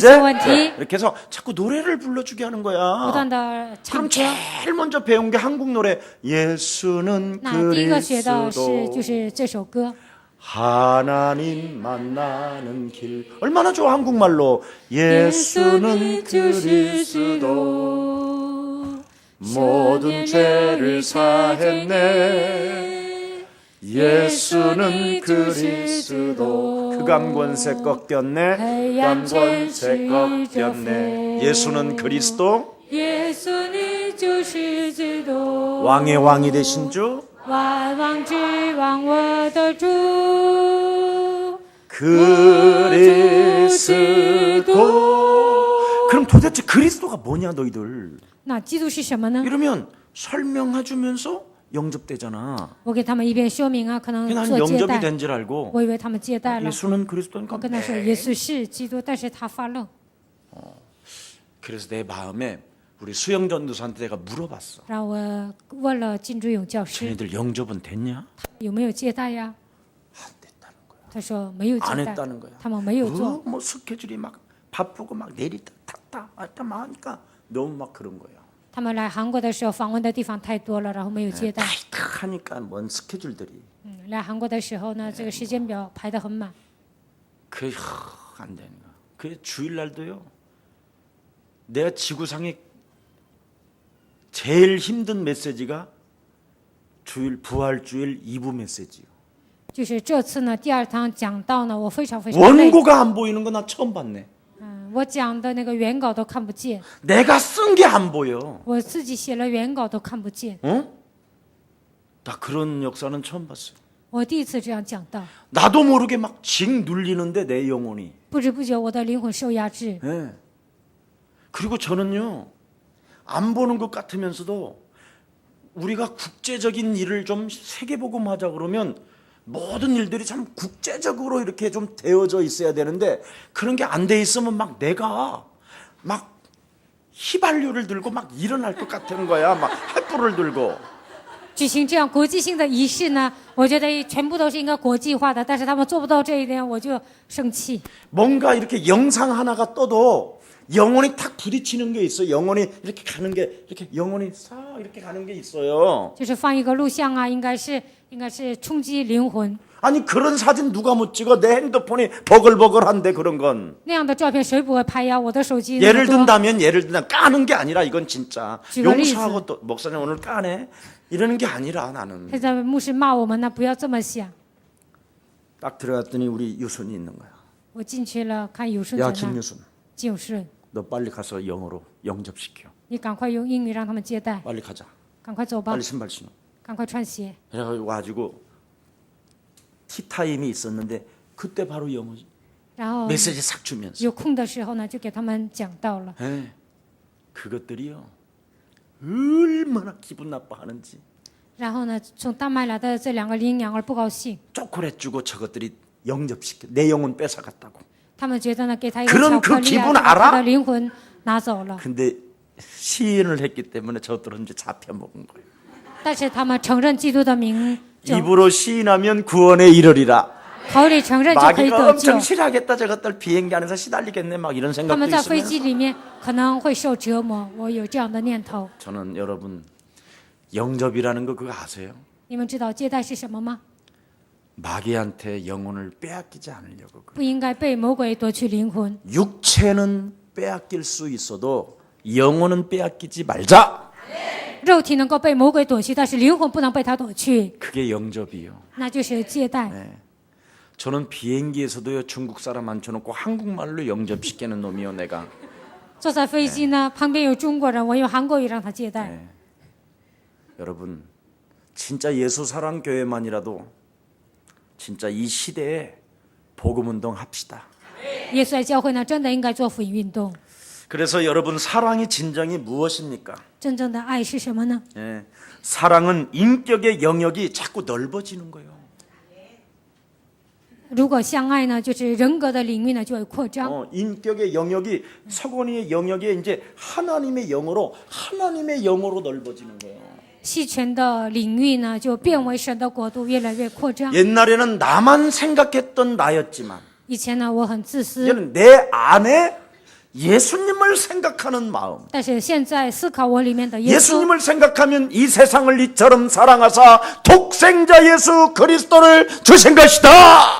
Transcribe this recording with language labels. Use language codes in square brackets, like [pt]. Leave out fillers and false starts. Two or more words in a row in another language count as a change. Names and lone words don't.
[ko] 이제 원티. 이렇게 해서 자꾸 노래를 불러주게 하는 [zh] 不 [ko] 거야. [zh] 断的唱 [ko] 그럼 [zh] 歌。 [ko] 제일 먼저 배운 게 한국 노래. 예수는 [zh] 那第一个学的是 [ko] 그리스도. [zh] 就是这首歌， [ko] 하나님 만나는 길. 얼마나 좋아 한국말로. 예수는 그리스도. 모든 죄를 사했네. 예수는 그리스도. 흑암권세 꺾였네. 흑암권세 꺾였네. 예수는 그리스도. [zh] 耶稣你就是基督， [ko] 왕의 왕이 되신 주. [zh] 万王之王，我的主。 [ko] 그리스도. 그럼 도대체 그리스도가 뭐냐 너희들. [zh] 那基督是什么呢？ [ko] 이러면 설명해주면서 영접되잖아. [zh] 我给他们一边说明啊，可能 [ko] 난 [zh] 做接 [ko] 영접이 [zh] 待， [ko] 된 줄 알고 [zh] 我以为他们接待了。 [ko] 예수는 [zh] 我 [ko] 그리스도니까 [zh] 跟他说耶稣是基督，但是他发愣， [ko] 그래서 내 마음에 우리 수영 전도사한테 내가 물어봤어. [zh] 然后我问了金志勇教师 [ko] 쟤네들 영접은 됐냐? [zh] 有没有接待呀？ [ko] 안 됐다는 거야. [zh] 他说没有接 [ko] 안 [zh] 待， [ko] 했다는 거야. [zh] 他们没有做。 [ko] 뭐 스케줄이 막 바쁘고 막 내리다 탔다 왔다 막 하니까 너무 막 그런 거야. [zh] 他们来韩国的时候访问的地方太多了，然后没有接待。 [ko] 타이트하니까 뭔 스케줄들이. [zh] 来韩国的时候呢，这个时间表排得很满。 [ko] 그게 안 되는 거야. 그 주일날도요. 내가 지구상에 제일 힘든 메시지가 부활주일 2부 메시지요. [zh] 就是这次呢，第2堂讲到呢，我非常非常累。 [ko] 원고가 안 보이는 거 나 처음 봤네. [zh] 我讲的那个原稿都看不见， [ko] 내가 쓴 게 안 보여. [zh] 我自己写了原稿都看不见。 어? [ko] 나 그런 역사는 처음 봤어요. [zh] 我第一次这样讲到， [ko] 나도 모르게 막 징 눌리는데 내 영혼이. [zh] 不知不觉我的灵魂受压制。 [ko] 예. 그리고 저는요, 안 보는 것 같으면서도 우리가 국제적인 일을 좀 세계복음하자 그러면 모든 일들이 참 국제적으로 이렇게 좀 되어져 있어야 되는데 그런 게 안 돼 있으면 막 내가 막 휘발유를 들고 막 일어날 것 같은 거야. 막 횃불을 들고. [zh] 举行这样国际性的仪式呢，我觉得全部都是应该国际化的，但是他们做不到这一点，我就生气。 [ko] 뭔가 이렇게 영상 하나가 떠도 영혼이 탁 부딪히는 게 있어요. 영혼이 이렇게 가는 게 이렇게 영혼이 싹 이렇게 가는 게 있어요. [zh] 就是放一个录像啊，应该是冲击灵魂。 [ko] 아니 그런 사진 누가 못 찍어? 내 핸드폰이 버글버글한데 그런 건. [zh] 那样的照片谁不会拍呀？我的手机那 [ko] 예를 [zh] 么多。 [ko] 든다면 예를 들면 까는 게 아니라 이건 진짜 [zh] 举个例子。 [ko] 용서하고 또 목사님 오늘 까네 이러는 게 아니라 나는 [zh] 现在牧师骂我们呢，不要这么想。 [ko] 딱 들어갔더니 우리 유순이 있는 거야. [zh] 我进去了，看有顺 [ko] 야 [zh] 在那， [ko] 김유순 [zh] 金有顺， [ko] 너 빨리 가서 영어로 영접시켜. [zh] 你赶快用英语让他们接待， [ko] 빨리 가자. [zh] 赶快走吧 [ko] 빨리 ， 신발 신어. [zh] 赶快穿鞋。 [ko] 그래가지고 와가지고 티타임이 있었는데 그때 바로 영어 [zh] 然后 [ko] 메시지 싹 주면서 [zh] 有空的时候呢，就给他们讲到了。 [ko] 에, 그것들이요 얼마나 기분 나빠하는지. [zh] 然后呢，从丹麦来的这两个羚羊儿不高兴， [ko] 초콜릿 주고 저것들이 영접시켜 내 영혼 뺏어갔다고. [zh] 他们觉得呢，给他一个 [ko] 그런 [zh] 巧克 [ko] 그 [zh] 力 [ko] 기분 [zh] 啊，就把 [ko] 알아? [zh] 他的灵魂拿走了。 [ko] 근데 시인을 했기 때문에 저들은 이제 잡혀 먹은 거예요. [zh] 但是他们承认基督的名，就 [ko] 입으로 시인하면 구원에 이르리라. [zh] 口里承认就可以 [ko] 마귀가 [zh] 得救 [ko] 엄청 。 싫어하겠다. 저것들 비행기 안에서 시달리겠네. 막 이런 [zh] 他 [ko] 생각도 [zh] 们在飞机 [ko] 있으면 [zh] 里面可能会受折磨，我有这样的念头。 [ko] 저는 여러분 영접이라는 거 그거 아세요? [zh] 你们知道接待是什么吗？ [ko] 마귀한테 영혼을 빼앗기지 않으려고. [zh] 不应该被魔鬼夺去灵魂。 [ko] 육체는 빼앗길 수 있어도 영혼은 빼앗기지 말자. [zh] 肉体能够被魔鬼夺去，但是灵魂不能被他夺去， [ko] 그게 영접이요. [zh] 那就是接待。 [ko] 저는 비행기에서도요 중국 사람 앉혀놓고 한국말로 영접시키는 놈이요 내가. [zh] 坐在飞机呢，旁边有中国人，我用韩国语让他接待。 [ko] 여러분 진짜 예수 사랑 교회만이라도 진짜 이 시대에 복음 운동 합시다. [zh] 耶稣爱教会呢，真的应该做福音运动。 [ko] 그래서 여러분 사랑의 진정이 무엇입니까? [zh] 真正的爱是什么呢？ [ko] 예, 사랑은 인격의 영역이 자꾸 넓어지는 거예요. [zh] 如果相爱呢，就是人格的领域呢就会扩张。 [ko] 인격의 영역이 서건이의 영역이 이제 하나님의 영으로 넓어지는 거예요. [zh] 西权的领域呢，就变为神的国度，越来越扩张。 [ko] 옛날에는 나만 생각했던 나였지만 [zh] 以前呢，我很自私， [ko] 이제는 내 안에 예수님을 생각하는 마음. [zh] 但是现在思考我里面的耶稣， [ko] 예수님을 생각하면 이 세상을 이처럼 사랑하사 독생자 예수 그리스도를 주신 것이다.